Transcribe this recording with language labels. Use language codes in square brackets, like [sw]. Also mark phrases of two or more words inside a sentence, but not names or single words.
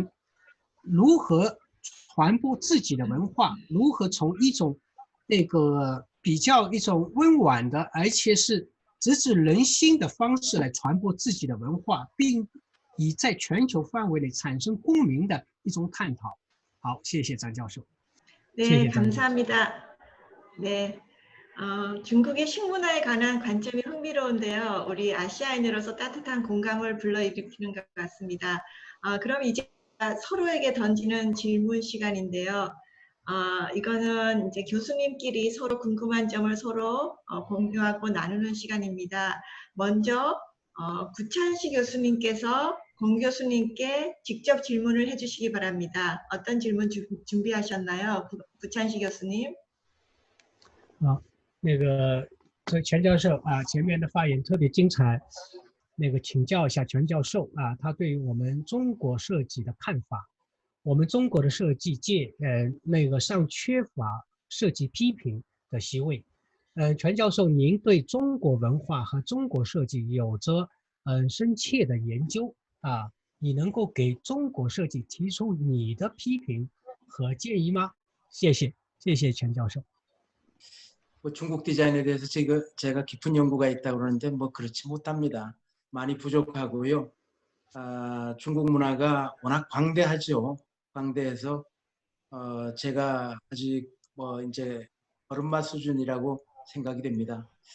[zh] 如何传播自己的文化，如何从一种那个比较一种温婉的，而且是直指人心的方式来传播自己的文化，并以在全球范围内产生共鸣的一种探讨。好，谢谢张教授。 [ko] 네, 감사합니다. 네, 중국의 식문화에 관한 관점이 흥미로운데요. 우리 아시아인으로서 따뜻한 공감을 불러일으키는 것 같습니다. 그럼 이제 서로에게 던지는 질문 시간인데요. 이거는 이제 교수님끼리 서로 궁금한 점을 서로 공유하고 나누는 시간입니다. 먼저 구찬식 교수님께서 공 교수님께 직접 질문을 해주시기 바랍니다. 어떤 질문 준비하셨나요, 구찬식 교수님? [zh] 那个全教授啊，前面的发言特别精彩。那个请教一下全教授啊，他对于我们中国设计的看法。我们中国的设计界，那个尚缺乏设计批评的席位。全教授，您对中国文化和中国设计有着深切的研究啊，你能够给中国设计提出你的批评和建议吗？谢谢，谢谢全教授。 [ko] 뭐 중국 디자인에 대해서 제가 깊은 연구가 있다고 그러는데 뭐 그렇지 못합니다. 많이 부족하고요. 중국 문화가 워낙 광대하죠. 광대해서 제가 아직 뭐 이제 걸음마 수준이라고 생각이 됩니다.